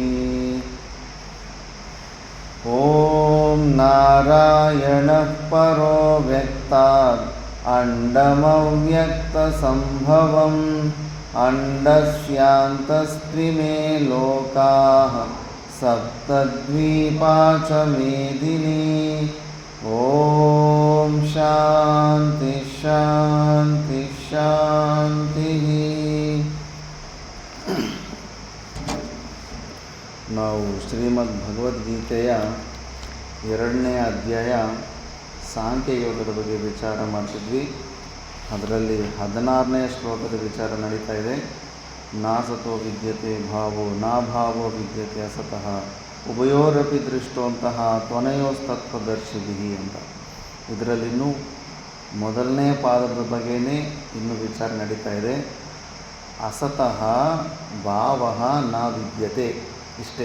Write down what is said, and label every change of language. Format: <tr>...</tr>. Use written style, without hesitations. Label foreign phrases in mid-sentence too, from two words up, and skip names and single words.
<sa>ॐ नारायणः परो व्यक्तात् अण्डमव्यक्तसम्भवम् अण्डस्यान्तस्त्रिमे लोकाः सप्तद्वीपा च मेदिनी। ॐ शान्ति शान्ति शान्तिः।</sa> <kn>ನಾವು ಶ್ರೀಮದ್ ಭಗವದ್ಗೀತೆಯ ಎರಡನೇ ಅಧ್ಯಾಯ ಸಾಂಖ್ಯಯೋಗದ ಬಗ್ಗೆ ವಿಚಾರ ಮಾಡ್ತಿದ್ವಿ. ಅದರಲ್ಲಿ 16ನೇ ಶ್ಲೋಕದ ವಿಚಾರ ನಡೀತಾ ಇದೆ.</kn> <sa>ನಾಸತೋ ವಿದ್ಯತೆ ಭಾವೋ ನಾಭಾವೋ ವಿದ್ಯತೆ ಅಸತಃ ಉಭಯೋರಪಿ ದೃಷ್ಟೋಂತಹ ತ್ವನಯೋಸ್ತತ್ವದರ್ಶಿಭಿ ಅಂತ.</sa> <kn>ಇದರಲ್ಲಿನ್ನೂ ಮೊದಲನೇ ಪಾದದ ಬಗ್ಗೆನೇ ಇನ್ನೂ ವಿಚಾರ ನಡೀತಾ ಇದೆ.</kn> <sa>ಅಸತಃ ಭಾವ ನ ವಿದ್ಯತೆ, ಇಷ್ಟೇ.</sa>